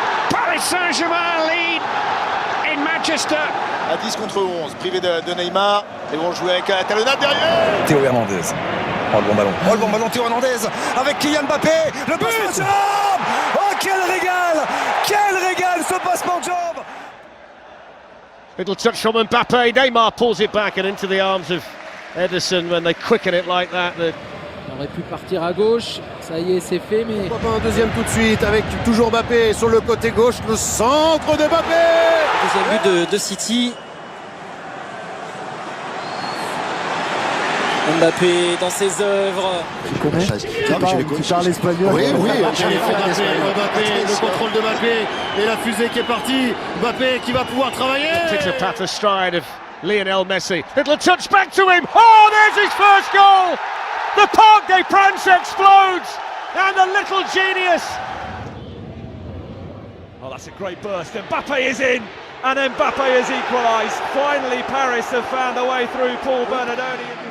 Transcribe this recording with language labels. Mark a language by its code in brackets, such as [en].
[en] Paris Saint-Germain lead in Manchester. [fr] À 10 contre 11, privé de Neymar. Ils vont jouer avec la talonnade derrière. Théo Hernandez. Oh le bon ballon. Oh le bon ballon Théo Hernandez avec Kylian Mbappé. Le passement de jambe. Oh quel régal ce passement de jambe. [en] Little touch from Mbappe. Neymar pulls it back and into the arms of Ederson when they quicken it like that. [fr] Il aurait pu partir à gauche. Ça y est, c'est fait, mais... Pourquoi pas un deuxième tout de suite avec toujours Mbappé sur le côté gauche, le centre de Mbappé. Deuxième but de City. Mbappé dans ses œuvres. Tu parles espagnol. Oui, Mbappé, le contrôle de Mbappé et la fusée qui est partie. Mbappé qui va pouvoir travailler. [en] Takes a path stride of Lionel Messi. Little touch back to him. Oh, there's his first goal. The Parc des Princes explodes, and the little genius. Oh, that's a great burst. Mbappe is in, and Mbappe has equalised. Finally, Paris have found a way through Paul Bernardoni.